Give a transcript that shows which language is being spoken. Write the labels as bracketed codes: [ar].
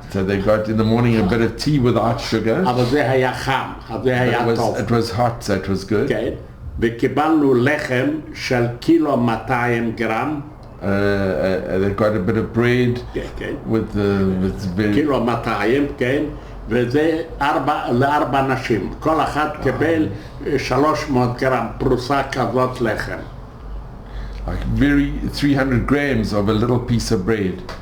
[en] So they got in the morning a bit of tea without sugar. [he] אבל זה היה חם, זה היה טוב. [en] It was hot, so it was good. [he] כן, וקיבלנו לחם של 1.2 קילוגרם. [en] They got a bit of bread with very... [he] 1.2 קילוגרם, כן, וזה 4 נשים. כל אחד קיבל 300 גרם פרוסה כזאת לחם. [en] Like very 300 grams of a little piece of bread.